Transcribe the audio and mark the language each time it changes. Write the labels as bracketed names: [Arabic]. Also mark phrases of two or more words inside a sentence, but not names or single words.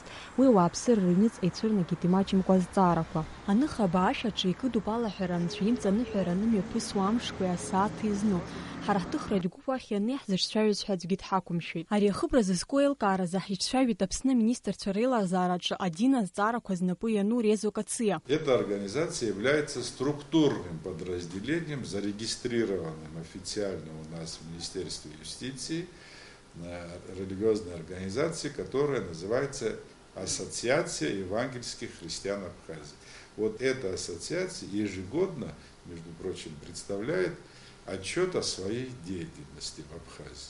[Abkhazian] Уи ауааԥсыра рыҩныҵҟа ицәырнагеит имаҷымкәа азҵаарақәа. Аныхабаа ашьаҿы икыдуп алаҳәара анцәа имҵаныҳәара анымҩаԥысуа амшқәеи асааҭи изну. Ҳара ҳҭыхратә гәыԥ уахь ианы иаҳзыҿцәажәоз ҳәа аӡәгьы дҳақәымшәеит. Ари ахыбра зызку еилкааразы ҳиҿцәажәеит Аԥсны аминистрцәа реилазаараҿы адин азҵаарақәа знапы иану Резо Кациа. [Russian] Эта организация является структурным подразделением, зарегистрированным официально у нас в Министерстве юстиции, религиозной организации, которая называется Ассоциация евангельских христиан Абхазии. Вот эта ассоциация ежегодно, между прочим, представляет отчет о своей деятельности в Абхазии.